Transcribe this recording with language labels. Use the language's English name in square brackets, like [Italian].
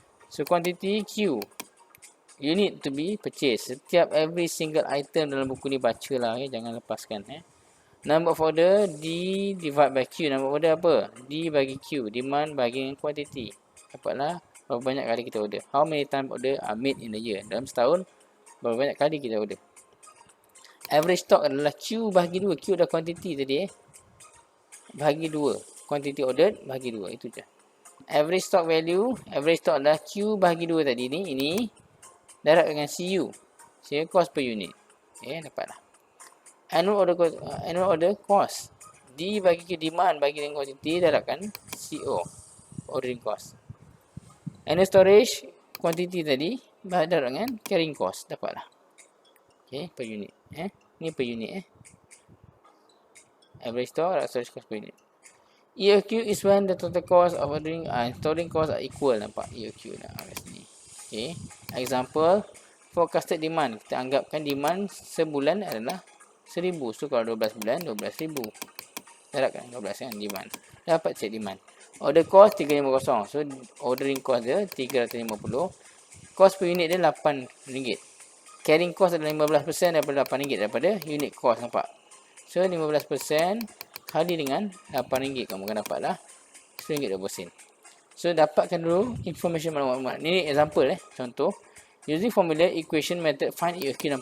[English] So quantity Q, unit to be purchased. [Malay] Setiap [English] every single item [Malay] dalam buku ni bacalah, jangan lepaskan. [English] Number of order D divide by Q. [Malay] Number of order apa? D bagi Q. Demand bagi quantity. Dapatlah berapa banyak kali kita order. [English] How many time order are made in a year? [Malay] Dalam setahun berapa banyak kali kita order. Average stock adalah Q bagi 2. Q dah quantity tadi Bagi 2. [English] Quantity ordered bagi 2. [Malay] Itu je. [English] Average stock value. [Malay] Average stock adalah Q bagi 2 tadi ni. Ini darat dengan CU. Sehingga cost per unit. Dapatlah. [English] Annual order cost. D bagi ke demand bagi dengan quantity, daratkan CO. Ordering cost. Annual storage quantity [Malay] tadi, darat dengan [English] carrying cost. [Malay] Dapatlah. [English] Okay, per unit. Ni per unit. Average stock, storage cost per unit. EOQ is when the total cost of ordering and storing cost are equal. [Malay] Nampak EOQ dah kat sini. [English] Okay. Example, forecasted demand. [Malay] Kita anggapkan demand sebulan adalah 1000. So kalau 12 bulan, 12,000. Daratkan 12 kan demand. Dapat check demand. [English] Order cost 350. So ordering cost dia 350. Cost per unit dia RM8. [Malay] Carrying cost adalah 15% daripada RM8 daripada unit cost. Nampak? So 15% kali dengan RM8 kamu akan dapatlah RM1.20. So dapatkan dulu information maklumat. Ini example contoh. [English] Using formula equation method find EOQ.